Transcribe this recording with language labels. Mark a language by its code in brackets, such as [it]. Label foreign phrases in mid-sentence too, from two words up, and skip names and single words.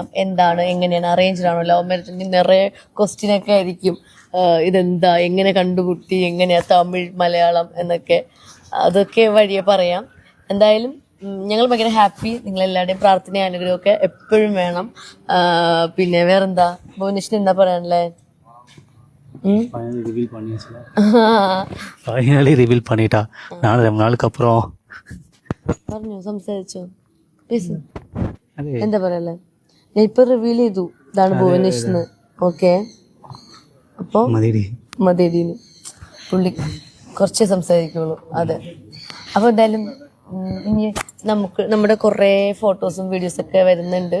[ml] എന്താണ്, എങ്ങനെയാണ്, അറേഞ്ച്ഡ് ആണോ, [en] love marriage, [ml] നിറയെ ക്വസ്റ്റ്യനൊക്കെ ആയിരിക്കും. ഇതെന്താ, എങ്ങനെ കണ്ടുമുട്ടി, എങ്ങനെയാ തമിഴ് മലയാളം എന്നൊക്കെ, അതൊക്കെ വഴിയെ പറയാം. എന്തായാലും ഞങ്ങൾ ഭയങ്കര ഹാപ്പി. നിങ്ങളെല്ലാവരുടെയും പ്രാർത്ഥനയും അനുഗ്രഹമൊക്കെ എപ്പോഴും വേണം. പിന്നെ വേറെന്താ, ഭുവനേഷിന് എന്താ പറയാനല്ലേ? [en] finally reveal [ta] பண்ணிட்டா. நான் ரொம்ப நாளுக்கு அப்புறம் [ml] പറഞ്ഞോ, സംസാരിച്ചോ, എന്താ പറയല്ലേ? ഞാൻ ഇപ്പൊ റിവീൽ ചെയ്തു, ഇതാണ് ഭുവനേഷ്. ഓക്കെ, അപ്പൊ മതിയടീന് പുള്ളി കുറച്ചേ സംസാരിക്കുള്ളൂ. അതെ, അപ്പൊ എന്തായാലും ഇനി നമ്മുടെ കുറേ ഫോട്ടോസും വീഡിയോസൊക്കെ വരുന്നുണ്ട്.